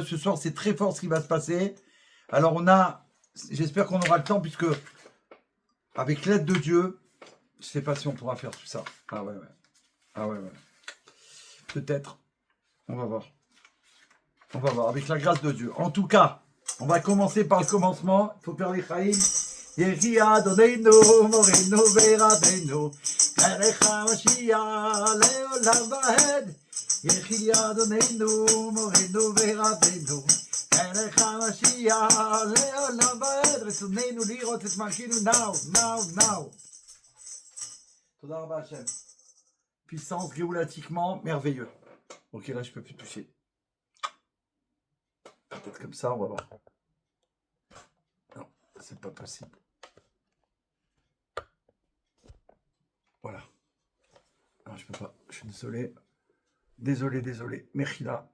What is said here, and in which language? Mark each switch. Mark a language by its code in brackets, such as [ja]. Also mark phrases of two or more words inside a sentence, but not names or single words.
[fr] Ce soir, c'est très fort ce qui va se passer. Alors j'espère qu'on aura le temps, puisque avec l'aide de Dieu, je ne sais pas si on pourra faire tout ça. Ah ouais. Peut-être. On va voir. Avec la grâce de Dieu. En tout cas, on va commencer par le commencement. Il faut faire les chaïm. [he] יחי אדוננו מורנו ורבנו מלך המשיח לעולם ועד. יחי אדוננו מורנו ורבנו מלך המשיח לעולם ועד. רצוננו לראות את מלכנו now. תודה רבה השם. [fr] Puissance géoulatiquement merveilleux. Ok, là, je peux plus toucher. Peut-être comme ça, on va voir. Non, c'est pas possible. Voilà. Non, je peux pas. Je suis désolé. Désolé. Mechila.